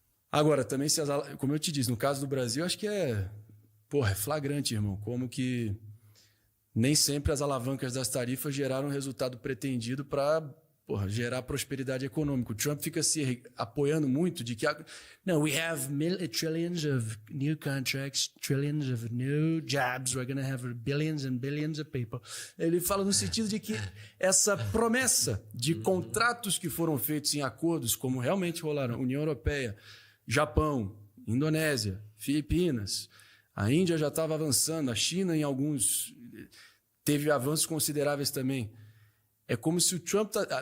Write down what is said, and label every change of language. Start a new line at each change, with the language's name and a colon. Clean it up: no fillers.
Portuguese: Agora, também, como eu te disse, no caso do Brasil, acho que é flagrante, irmão, como que nem sempre as alavancas das tarifas geraram o resultado pretendido para gerar prosperidade econômica. O Trump fica se apoiando muito de que...
English: No, we have trillions of new contracts, trillions of new jobs, we're going to have billions and billions of people.
Portuguese: Ele fala no sentido de que essa promessa de contratos que foram feitos em acordos, como realmente rolaram, União Europeia, Japão, Indonésia, Filipinas, a Índia já estava avançando, a China em alguns... teve avanços consideráveis também. É como se o Trump...